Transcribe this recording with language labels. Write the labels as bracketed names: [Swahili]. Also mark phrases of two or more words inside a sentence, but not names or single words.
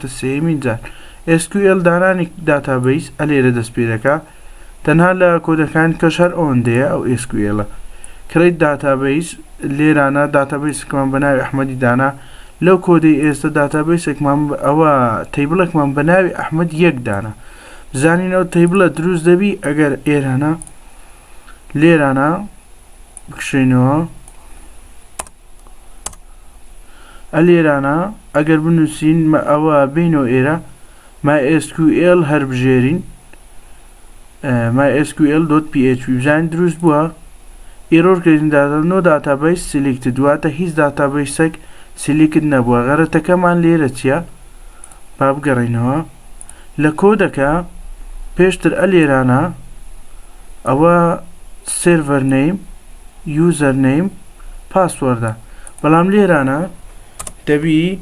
[Central Kurdish] سێمین جار SQL دانانی داتابەیس ئەلێرە دەست پێ دەکا تەنها لە کۆدەکان کەش هەر ئەوەندەیە ئەو SQL-ە [English] create database [Central Kurdish] لێرانە داتابەیسێکمان بە ناوی ئەحمەدی دانا لەو کۆدەی ئێستا داتابەیسێکمان ئەوە تەیبڵێکمان بە ناوی ئەحمەد یەک دانا بزانین ئەو تەیبڵە دروست دەبی ئەگەر ئێرانە لێرانە بکشینەوە ئەلێرانە ئەگەر بنووسین ئەوە بینەوە ئێرە MySQL هەر بژێرین MySQL+.PHP بزانین دروست بووە ئێرۆر کردین [English] no database selected [Central Kurdish] دواتە هیچ داتابەیسێک سیلیکت نەبووە غەرەتەکەمان لێرە چییە با بگەڕینەوە لە کۆدەکە پێشتر ئەلێرانە ئەوە [English] server name user name [Central Kurdish] پاسوەردە بەڵام لێرانە دەبی